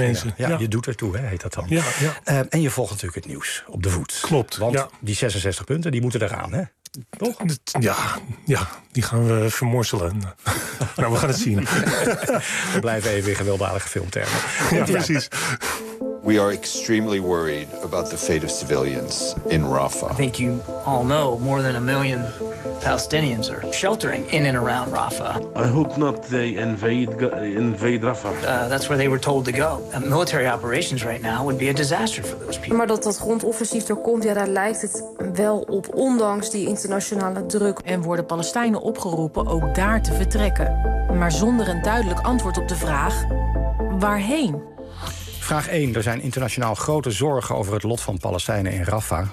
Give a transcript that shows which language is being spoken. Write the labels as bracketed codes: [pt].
[nl] zeggen, mensen. Ja. Je doet ertoe, hè, heet dat dan. Ja, ja. En je volgt natuurlijk het nieuws op de voet. Klopt. Want die 66 punten, die moeten eraan, hè? Toch? Ja, die gaan we vermorselen. Nou, we gaan het zien. We blijven even in gewelddadige filmtermen. Ja, precies. [en] We are extremely worried about the fate of civilians in Rafah. I think you all know more than a million Palestinians are sheltering in and around Rafah. I hope not they invade Rafah. That's where they were told to go. And military operations right now would be a disaster for those people. [nl] Maar dat grondoffensief er komt, ja, daar lijkt het wel op, ondanks die internationale druk. En worden Palestijnen opgeroepen ook daar te vertrekken. Maar zonder een duidelijk antwoord op de vraag, waarheen? Vraag 1. Er zijn internationaal grote zorgen over het lot van Palestijnen in Rafah.